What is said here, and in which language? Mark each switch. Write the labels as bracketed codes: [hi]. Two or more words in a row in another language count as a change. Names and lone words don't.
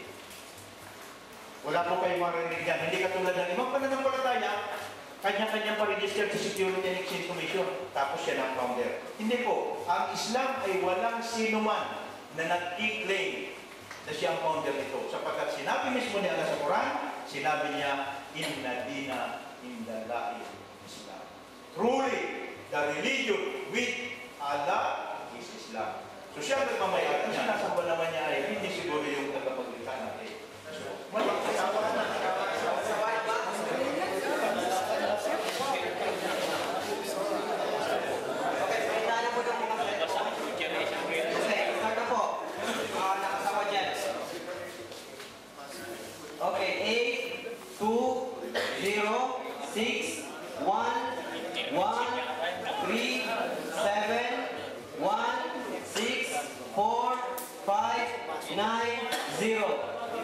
[tl] Wala po kayong maririnig yan. Hindi katulad ng ibang pananampalataya, kanya-kanya pa-register sa Security and Exchange Commission, tapos siya ang founder. Hindi po. Ang Islam ay walang sino man na nag-i-claim na siya ang founder nito. Sapagkat sinabi mismo ni Allah sa Quran, sinabi niya, [ar] إن الدين عند الله الإسلام. [en] Truly, the religion with Allah is Islam. [tl] So siya ang nagmamayari. Ang sinasamba naman niya ay hindi siguro yung tagapaglita natin. So, malang kasama na. Okay, 8, 2, 0, 6, 1, 1, 3, 7, 1, 6, 4, 5, 9, 0.